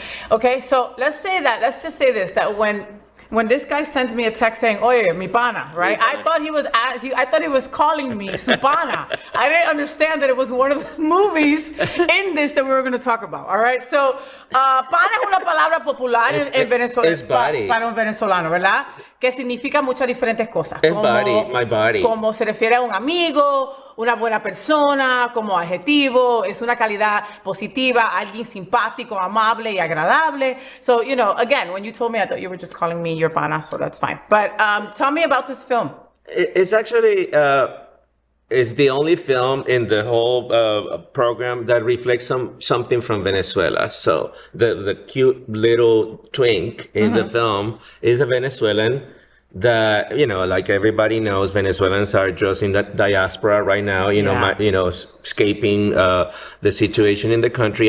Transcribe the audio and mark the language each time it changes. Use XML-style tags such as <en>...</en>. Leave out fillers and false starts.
<en>Okay, so let's just say this, that when this guy sends me a text saying,</en> <es>"Oye, mi pana,"</es> <en>right? I thought he was calling me</en> <es>su pana.</es> <en>I didn't understand that it was one of the movies in this that we were going to talk about. All right, so</en> <es>pana es una palabra popular en Venezuela para un venezolano, ¿verdad? Que significa muchas diferentes cosas. Es</es> <en>body, my body.</en> <es>Como se refiere a un amigo, una buena persona, como adjetivo, es una calidad positiva, alguien simpático, amable y agradable.</es> <en>So, you know, again, when you told me, I thought you were just calling me your pana, so that's fine. But tell me about this film. It's actually, it's the only film in the whole program that reflects something from Venezuela. So the cute little twink in the film is a Venezuelan that, you know, like everybody knows, Venezuelans are just in the diaspora right now, escaping the situation in the country.</en>